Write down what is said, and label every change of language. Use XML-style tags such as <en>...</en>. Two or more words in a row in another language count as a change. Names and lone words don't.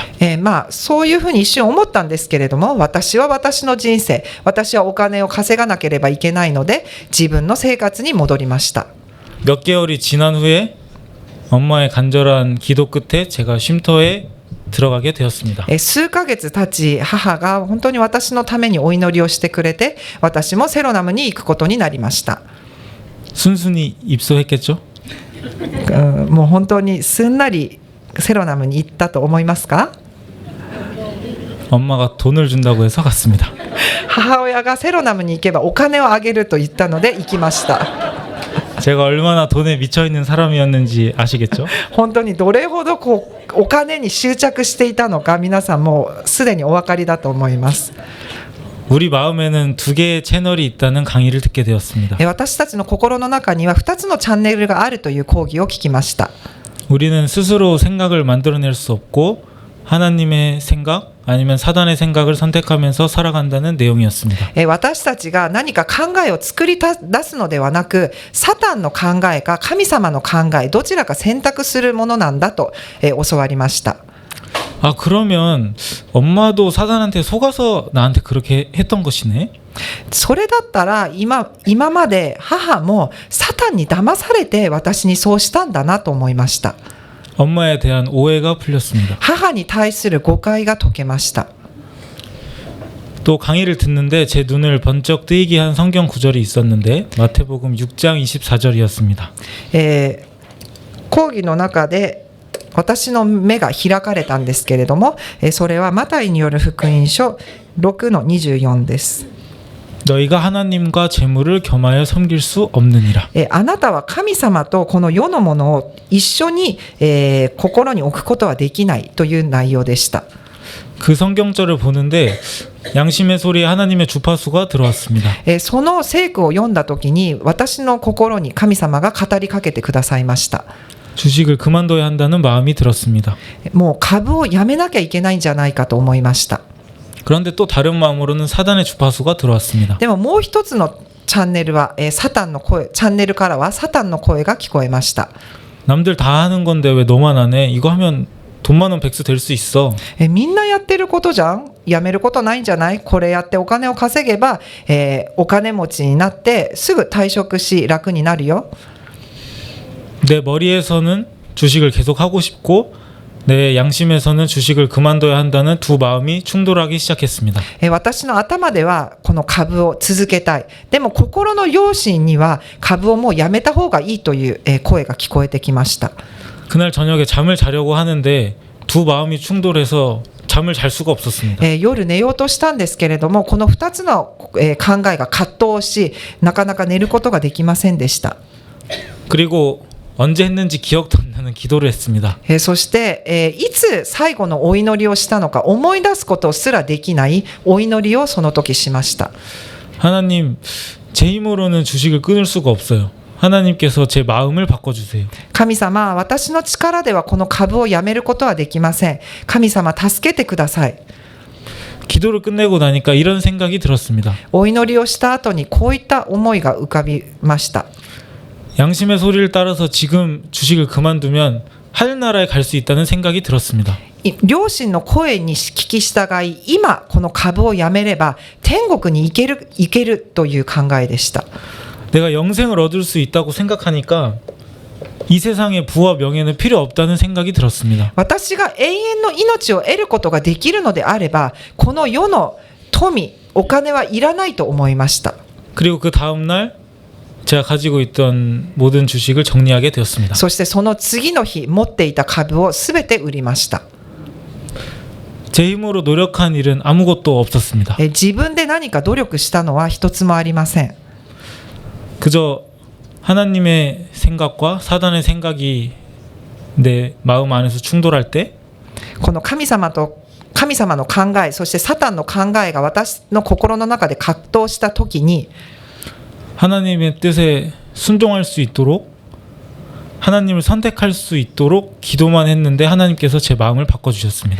<ja>そういうふうに一瞬思ったんですけれども、私は私の人生、私はお金を稼がなければいけないので、自分の生活に戻りました。</ja> <ko>몇 개월이 지난 후에 엄마의 간절한 기도 끝에 제가 쉼터에 들어가게 되었습니다.</ko> <ja>数ヶ月経ち、母が本当に私のためにお祈りをしてくれて、私もセロナムに行くことになりました。</ja> <ko>순순히 입소했겠죠?</ko> <ja>もう本当にすんなりセロナムに行ったと思いますか？</ja> <ko>엄마가 돈을 준다고 해서 갔습니다.</ko> <ja>母親がセロナムに行けばお金をあげると言ったので行きました。</ja> <ko>제가 얼마나 돈에 미쳐 있는 사람이었는지 아시겠죠?</ko> <ja>本当にどれほどお金に執着していたのか、皆さんもうすでにお分かりだと思います。</ja> <ko>우리 마음에는 두 개의 채널이 있다는 강의를 듣게 되었습니다.</ko> <ja>私たちの心の中には2つのチャンネルがあるという講義を聞きました。</ja> <ko>우리는 스스로 생각을 만들어낼 수 없고 하나님의 생각 아니면 사단의 생각을 선택하면서 살아간다는 내용이었습니다.</ko> <ja>私たちが何か考えを作り出すのではなく、サタンの考えか神様の考え、どちらか選択するものなんだと教わりました。</ja> <ko>아, 그러면 엄마도 사단한테 속아서 나한테 그렇게 했던 것이네?</ko> <ja>それだったら今まで母もサタンに騙されて私にそうしたんだなと思いました。</ja> <ko>엄마에 대한 오해가 풀렸습니다.</ko> <ja>母に対する誤解が解けました。</ja> <ko>또 강의를 듣는데 제 눈을 번쩍 뜨이게 한 성경 구절이 있었는데 마태복음 6장 24절이었습니다.</ko> <ja>講義の中で私の目が開かれたんですけれども、それはマタイによる福音書6の24です。</ja> <ko>너희가 하나님과 재물을 겸하여 섬길 수 없느니라.</ko> <ja>あなたは神様とこの世のものを一緒に、心に置くことはできないという内容でした。</ja> <ko>그 성경절을 보는데 양심의 소리에 하나님의 주파수가 들어왔습니다.</ko> <ja>その聖句を読んだ時に私の心に神様が語りかけてくださいました。</ja> <ko>주식을 그만둬야 한다는 마음이 들었습니다.</ko> <ja>もう株をやめなきゃいけないんじゃないかと思いました。</ja> <ko>그런데 또 다른 마음으로는 사단의 주파수가 들어왔습니다.</ko> <ja>でももう一つのチャンネルは、サタンの声、チャンネルからはサタンの声が聞こえました。</ja> <ko>남들 다 하는 건데 왜 너만 안 해? 이거 하면 돈 많은 백수 될 수 있어.</ko> <ja>みんなやってることじゃん。やめることないんじゃない？これやってお金を稼げば、お金持ちになってすぐ退職し楽になるよ。</ja> <ko>내 머리에서는 주식을 계속 하고 싶고 내 양심에서는 주식을 그만둬야 한다는 두 마음이 충돌하기 시작했습니다.</ko> <ja>私の頭ではこの株を続けたい。でも心の良心には株をもうやめた方がいいという声が聞こえてきました。</ja> <ko>그날 저녁에 잠을 자려고 하는데 두 마음이 충돌해서 잠을 잘 수가 없었습니다.</ko> <ja>夜寝ようとしたんですけれども、この2つの考えが葛藤し、なかなか寝ることができませんでした。</ja> <ko>그리고 언제 했는지 기억도 안 나는 기도를 했습니다.</ko> <ja>そして、いつ最後のお祈りをしたのか思い出すことすらできないお祈りをその時しました。</ja> <ko>하나님, 제 힘으로는 주식을 끊을 수가 없어요. 하나님께서 제 마음을 바꿔주세요.</ko> <ja>神様、私の力ではこの株をやめることはできません。神様、助けてください。</ja> <ko>기도를 끝내고 나니까 이런 생각이 들었습니다.</ko> <ja>お祈りをした後にこういった思いが浮かびました。</ja> <ko>양심의 소리를 따라서 지금 주식을 그만두면 하늘나라에 갈 수 있다는 생각이 들었습니다.</ko> <ja>両親の声に聞き従い、今この株をやめれば天国に行けるという考えでした。</ja> <ko>내가 영생을 얻을 수 있다고 생각하니까 이 세상의 부와 명예는 필요 없다는 생각이 들었습니다.</ko> <ja>私が永遠の命を得ることができるのであれば、この世の富お金はいらないと思いました。</ja> <ko>그리고 그 다음 날 제가 가지고 있던 모든 주식을 정리하게 되었습니다.</ko> <ja>そしてその次の日持っていた株をすべて売りました。</ja> <ko>제 힘으로 노력한 일은 아무것도 없었습니다.</ko> <ja>自分で何か努力したのは一つもありません。</ja> <ko>그저 하나님의 생각과 사단의 생각이 내 마음 안에서 충돌할 때</ko> <ja>この神様の考え、そしてサタンの考えが私の心の中で葛藤した時に、</ja> <ko>하나님의 뜻에 순종할 수 있도록 하나님을 선택할 수 있도록 기도만 했는데 하나님께서 제 마음을 바꿔주셨습니다.</ko>